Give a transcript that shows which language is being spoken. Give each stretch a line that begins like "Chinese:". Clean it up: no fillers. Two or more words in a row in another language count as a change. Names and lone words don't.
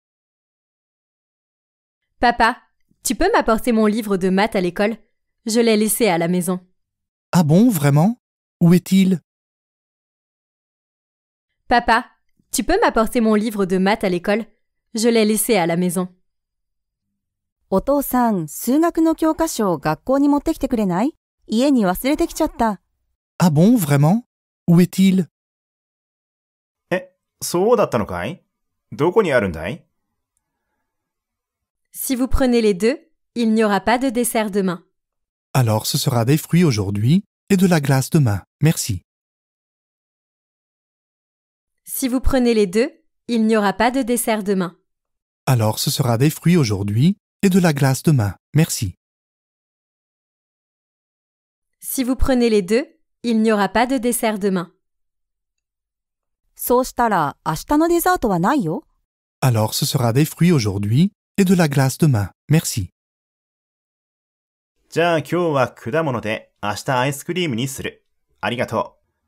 French: Papa, tu peux m'apporter mon livre de maths à l'école? Je l'ai laissé à la maison. Ah bon, vraiment? Où est-il? Papa, tu peux m'apporter mon livre de maths à l'école? Je l'ai laissé à la maison.
Japanese: お父さん、数学の教科書を学校に持ってきてくれない？家に忘れてきちゃった。
French: Ah bon, vraiment? Où est-il?
Japanese: そうだったのかい？どこにあるんだい？
French: Si vous prenez les deux, il n'y aura pas de dessert demain. Alors ce sera des fruits aujourd'hui et de la glace demain. Merci. Si vous prenez les deux, il n'y aura pas de dessert demain. Alors ce sera des fruits aujourd'hui et de la glace demain. Merci. Si vous prenez les deux, il n'y aura pas de dessert demain.
Japanese: そうしたら明日のデザートはないよ。
French: Alors ce sera des fruits aujourd'hui et de la glace demain. Merci.
Japanese: じゃあ今日は果物で明日アイスクリームにする。ありがとう。